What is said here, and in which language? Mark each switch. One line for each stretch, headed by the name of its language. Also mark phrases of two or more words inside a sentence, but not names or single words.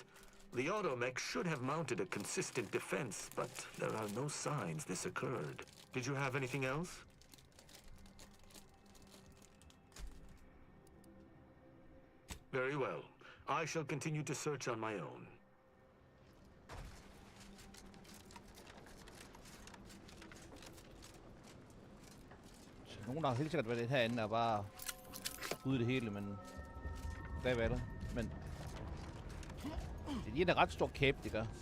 English: The automech should have mounted a consistent defense, but there are no signs this occurred. Did you have anything else? Very well. I shall continue to search on my own.
Danish: Så nogen har helt sikkert været det herinde og bare ude det hele, men der er det. Men det er en ret stor kæbe, det gør.